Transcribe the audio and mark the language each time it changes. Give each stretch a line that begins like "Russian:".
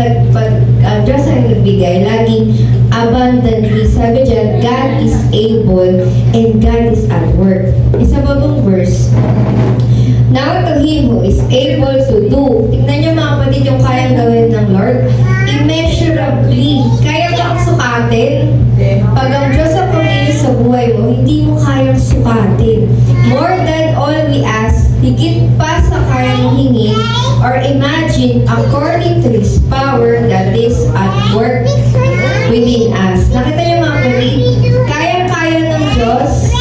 Filipino: Pag ang Diyos ang nagbigay, laging abundantly. Sabi dyan,
English: God is able and God is at work.
Filipino: Isa pa bang verse?
English: Now to Him who is able to do.
Filipino: Tingnan niyo mga kapatid yung kayang gawin ng Lord. Immeasurably. Kaya ba ang sukatin? Pag ang Diyos ang pumili sa buhay mo, hindi mo kayang sukatin.
English: More than all we ask,
Filipino: higit pa sa kayang hingin
English: or imagine according to His power that is at work within us.
Filipino: Nakita niyo mga kapatid? Kayang-kaya ng Diyos.